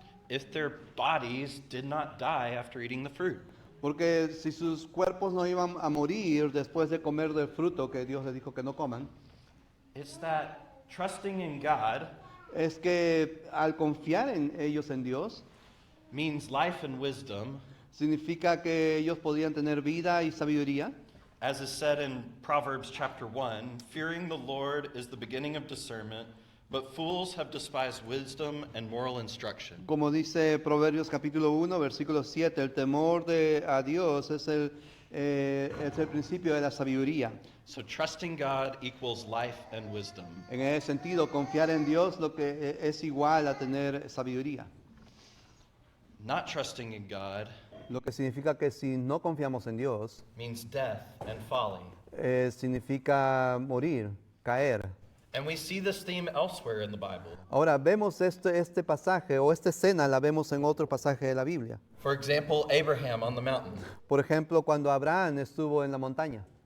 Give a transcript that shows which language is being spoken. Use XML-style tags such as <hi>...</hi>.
<en>If their bodies did not die after eating the fruit.</en> <es>Porque si sus cuerpos no iban a morir después de comer del fruto que Dios les dijo que no coman,</es> <en>It's that trusting in God</en> <es>es que al confiar en ellos en Dios,</es> <en>means life and wisdom,</en> <es>significa que ellos podían tener vida y sabiduría.</es> <en>as is said in Proverbs chapter 1, fearing the Lord is the beginning of discernment, but fools have despised wisdom and moral instruction.</en> <es>Como dice Proverbios capítulo 1, versículo 7, el temor a Dios es el principio de la sabiduría.</es> <en>So trusting God equals life and wisdom.</en> <es>En ese sentido, confiar en Dios lo que es igual a tener sabiduría.</es> <en>Not trusting in God</en> <es>Lo que significa que si no confiamos en Dios,</es> <en>means death and folly.</en> <es>significa morir, caer.</es> <en>And we see this theme elsewhere in the Bible.</en> <es>Ahora, vemos este pasaje, o esta escena la vemos en otro pasaje de la Biblia.</es> <en>For example, Abraham on the mountain.</en> <es>Por ejemplo, cuando Abraham estuvo en la montaña.</es>